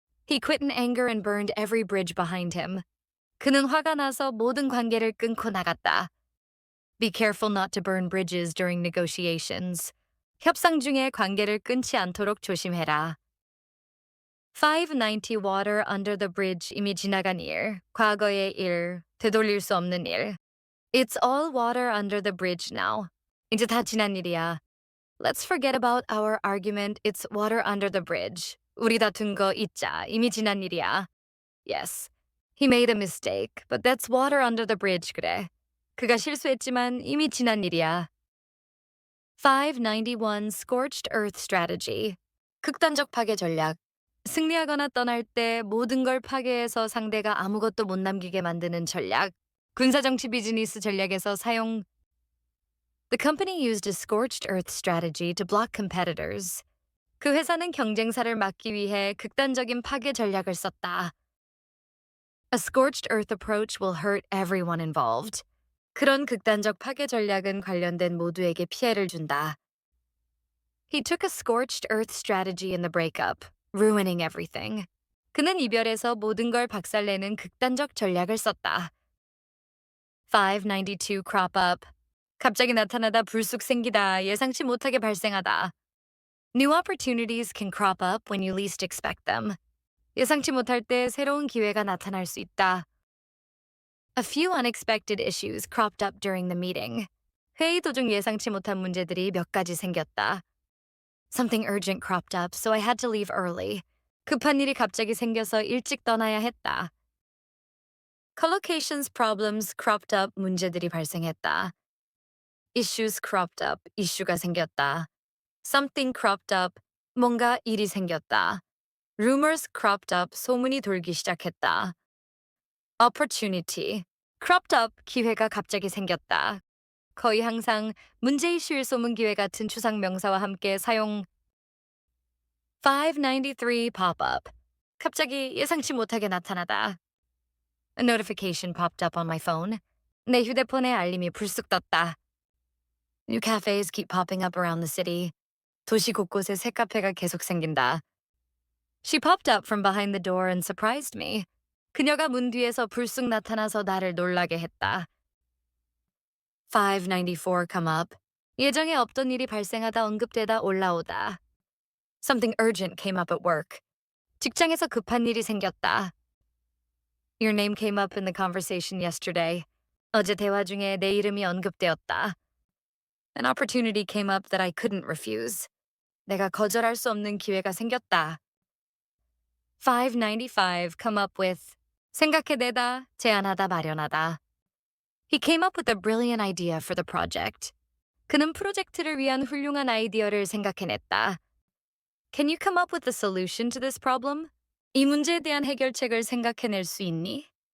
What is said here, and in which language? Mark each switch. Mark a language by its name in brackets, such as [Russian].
[English] He quit in anger and burned every bridge behind him. [Korean] 그는 화가 나서 모든 관계를 끊고 나갔다. [English] Be careful not to burn bridges during negotiations. [Korean] 협상 중에 관계를 끊지 않도록 조심해라. 590 [English] water under the bridge [Korean] 이미 지나간 일, 과거의 일, 되돌릴 수 없는 일. [English] It's all water under the bridge now. [Korean] 이제 다 지난 일이야. [English] Let's forget about our argument. It's water under the bridge. [Korean] 우리 다툰 거 잊자. 이미 지난 일이야. Yes. [English] He made a mistake, but that's water under the bridge, 그래. [Korean] 그가 실수했지만 이미 지난 일이야. [English] 591 Scorched Earth Strategy. [Korean] 극단적 파괴 전략. 승리하거나 떠날 때 모든 걸 파괴해서 상대가 아무것도 못 남기게 만드는 전략. 군사정치 비즈니스 전략에서 사용. [English] The company used a scorched earth strategy to block competitors. [Korean] 그 회사는 경쟁사를 막기 위해 극단적인 파괴 전략을 썼다. [English] A scorched earth approach will hurt everyone involved. [Korean] 그런 극단적 파괴 전략은 관련된 모두에게 피해를 준다. [English] He took a scorched earth strategy in the breakup, ruining everything. [Korean] 그는 이별에서 모든 걸 박살내는 극단적 전략을 썼다. [English] 592 crop up. [Korean] 갑자기 나타나다 불쑥 생기다, 예상치 못하게 발생하다. [English] New opportunities can crop up when you least expect them. [Korean] 예상치 못할 때 새로운 기회가 나타날 수 있다. [English] A few unexpected issues cropped up during the meeting. [Korean] 회의 도중 예상치 못한 문제들이 몇 가지 생겼다. [English] Something urgent cropped up, so I had to leave early. [Korean] 급한 일이 갑자기 생겨서 일찍 떠나야 했다. [English] Collocations problems cropped up, [Korean] 문제들이 발생했다. [English] Issues cropped up, [Korean] 이슈가 생겼다. [English] Something cropped up, [Korean] 뭔가 일이 생겼다. [English] Rumors cropped up, [Korean] 소문이 돌기 시작했다. [English] Opportunity, cropped up, [Korean] 기회가 갑자기 생겼다. 거의 항상 문제 이슈일 소문 기회 같은 추상 명사와 함께 사용. 593 pop-up, 갑자기 예상치 못하게 나타나다. [English] A notification popped up on my phone. [Korean] 내 휴대폰에 알림이 불쑥 떴다. [English] New cafes keep popping up around the city. [Korean] 도시 곳곳에 새 카페가 계속 생긴다. [English] She popped up from behind the door and surprised me. [Korean] 그녀가 문 뒤에서 불쑥 나타나서 나를 놀라게 했다. [English] 594 come up. [Korean] 예정에 없던 일이 발생하다 언급되다 올라오다. [English] Something urgent came up at work. [Korean] 직장에서 급한 일이 생겼다. [English] Your name came up in the conversation yesterday. [Korean] 어제 대화 중에 내 이름이 언급되었다. [English] An opportunity came up that I couldn't refuse. [Korean] 내가 거절할 수 없는 기회가 생겼다. [English] 595 come up with. [Korean] 생각해내다, 제안하다, 마련하다. [English] He came up with a brilliant idea for the project. [Korean] 그는 프로젝트를 위한 훌륭한 아이디어를 생각해냈다. [English] Can you come up with a solution to this problem? [Korean] 이 문제에 대한 해결책을 생각해낼 수 있니?